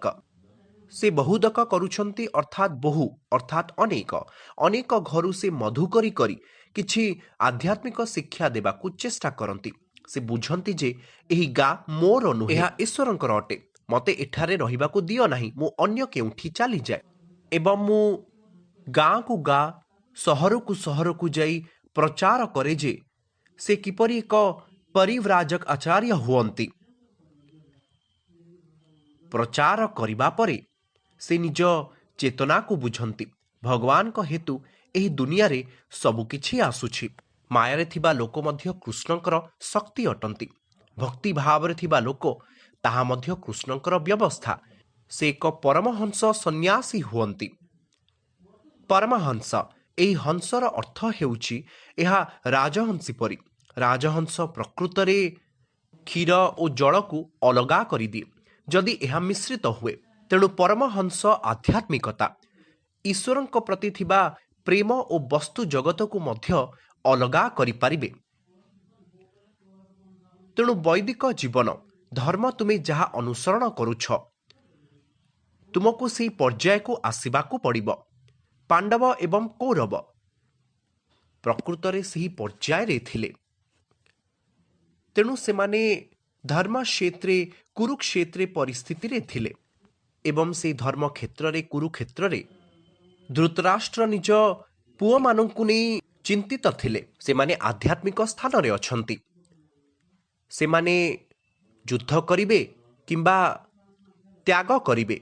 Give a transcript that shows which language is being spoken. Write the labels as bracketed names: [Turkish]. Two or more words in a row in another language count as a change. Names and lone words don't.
[Odia] ସେ ବହୁଦକ କରୁଛନ୍ତି ଅର୍ଥାତ ବହୁ ଅର୍ଥାତ ଅନେକ ଅନେକ ଘରୁ ସେ ମଧୁ କରି କରି କିଛି ଆଧ୍ୟାତ୍ମିକ ଶିକ୍ଷା ଦେବାକୁ ଚେଷ୍ଟା କରନ୍ତି। ସେ ବୁଝନ୍ତି ଯେ ଏହି ଗାଁ ମୋର ନୁହେଁ, ଏହା ଈଶ୍ୱରଙ୍କର ଅଟେ, ମତେ ଏଠାରେ ରହିବାକୁ ଦିଅ ନାହିଁ, ମୁଁ ଅନ୍ୟ କେଉଁଠି ଚାଲି ଯାଏ। ଏବଂ ମୁଁ ଗାଁ କୁ ଗାଁ ସହର କୁ ସହର କୁ ଯାଇ ପ୍ରଚାର କରେ ଯେ ସେ କିପରି ଏକ ପରିବ୍ରାଜକ ଆଚାର୍ଯ୍ୟ ହୁଅନ୍ତି। ପ୍ରଚାର କରିବା ପରେ ସେ ନିଜ ଚେତନା କୁ ବୁଝନ୍ତି। ଭଗବାନ କୁ ହେତୁ ଏହି ଦୁନିଆ ରେ ସବୁ କିଛି ଆସୁଛି। ମାୟାରେ ଥିବା ଲୋକ ମଧ୍ୟ କୃଷ୍ଣଙ୍କର ଶକ୍ତି ଅଟନ୍ତି। ଭକ୍ତି ଭାବ ରେ ଥିବା ଲୋକ ତାହା ମଧ୍ୟ କୃଷ୍ଣଙ୍କର ବ୍ୟବସ୍ଥା। ସେ ଏକ ପରମହଂସ ସନ୍ନ୍ୟାସୀ ହୁଅନ୍ତି। ପରମହଂସ ଏହି ହଂସର ଅର୍ଥ ହେଉଛି ଏହା ରାଜହଂସୀ ପରି। ରାଜହଂସ ପ୍ରକୃତରେ କ୍ଷୀର ଔର ଜଳ କୁ ଅଲଗା କରିଦିଏ ଯଦି ଏହା ମିଶ୍ରିତ ହୁଏ। ତେଣୁ ପରମହଂସ ଆଧ୍ୟାତ୍ମିକତା ଈଶ୍ୱରଙ୍କ ପ୍ରତି ଥିବା ପ୍ରେମ ଔର ବସ୍ତୁ ଜଗତ କୁ ମଧ୍ୟ ଅଲଗା କରି ପାରିବେ। ତେଣୁ ବୈଦିକ ଜୀବନ ଧର୍ମ ତୁମେ ଯାହା ଅନୁସରଣ କରୁଛ ତୁମକୁ ସେହି ପର୍ଯ୍ୟାୟ କୁ ଆସିବାକୁ ପଡ଼ିବ। ପାଣ୍ଡବ ଏବଂ କୌରବ ପ୍ରକୃତରେ ସେହି ପର୍ଯ୍ୟାୟ ରେ ଥିଲେ। ତେଣୁ ସେମାନେ ଧର୍ମ କ୍ଷେତ୍ରେ କୁରୁକ୍ଷେତ୍ରେ ପରିସ୍ଥିତି ରେ ଥିଲେ ଏବଂ ସେ ଧର୍ମ କ୍ଷେତ୍ର ରେ କୁରୁକ୍ଷେତ୍ର ରେ ଧୃତରାଷ୍ଟ୍ର ନିଜ ପୁଅ ମାନଙ୍କୁ ନହିଁ ଚିନ୍ତିତ ଥିଲେ। ସେମାନେ ଆଧ୍ୟାତ୍ମିକ ସ୍ଥାନ ରେ ଅଛନ୍ତି। ସେମାନେ ଯୁଦ୍ଧ କରିବେ କିମ୍ବା ତ୍ୟାଗ କରିବେ।